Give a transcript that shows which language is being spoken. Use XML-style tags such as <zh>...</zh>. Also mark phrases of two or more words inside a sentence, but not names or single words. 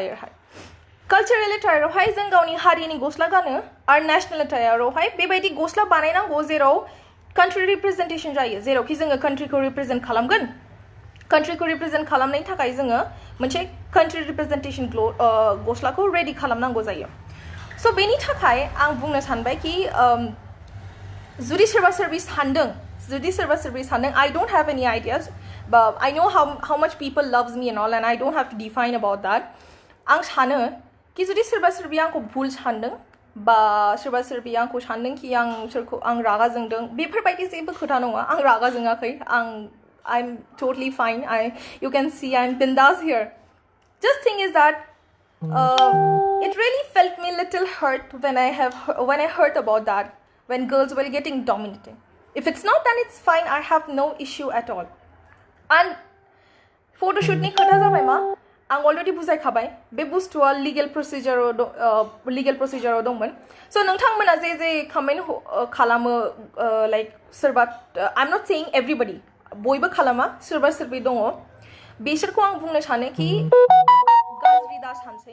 <brx>एटायरावहाय जों गावनि हारिनि गस्ला गानो आरो नेशनेल एटायरावहाय बेबायदि गस्ला बानायनांगौ जेराव</brx> <en>country representation</en> <brx>जायो जेरावखि जोङो कान्ट्रिखौ रिप्रेजेन्ट खालामगोन कान्ट्रिखौ रिप्रेजेन्ट खालामनायनि थाखाय जोङो मोनसे</brx> <en>country representation</en> <brx>गस्लाखौ रेडि खालामनांगौ जायो स' बेनि थाखाय आं बुंनो सानबाय कि जुदि सोरबा सोरबि सानदों</brx> <en>I don't have any ideas but I know how much people loves me and all and I don't have to define about that</en> <brx>आं सानो कि जुदि सोरबा सोरबि आंखौ भुल सानदों बा सोरबा सोरबि आंखौ सानदों कि आं रागा जोंदों बेफोरबायदि जेबो खोथा नङा आं रागा जोङाखै</brx> <en>I'm totally fine you can see I'm bindas here just thing is that it really felt me a little hurt when I heard about that when girls were getting dominated if it's not then it's fine I have no issue at all and</en> <brx>photoshoot ni khota jabai ma आं अलरेडि बुजायखाबाय बे बुस्थुआ लिगेल प्रसिजाराव दंमोन स' नोंथांमोना जे कमेन्ट खालामो लाइक सोरबा</brx> <en>I am not saying everybody</en> <brx>बयबो खालामा सोरबा सोरबि दङ बिसोरखौ आं बुंनो सानो कि गाज्रि दा सानसै</brx>